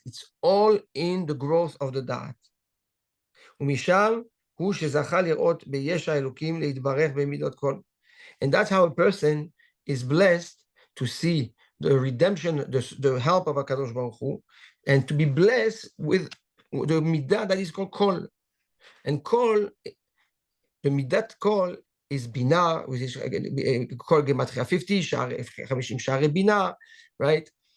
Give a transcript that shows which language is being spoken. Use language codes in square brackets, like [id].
[en] It's all in the growth of the da'at. [he] ומשם הוא שזכה לראות ביש האלוקים להתברך במידות כל. [en] And that's how a person is blessed to see the redemption, the help of HaKadosh Baruch Hu, and to be blessed with the midah that is called kol. And kol, the midat kol is bina, which is kol gematria 50, 50 share bina, right?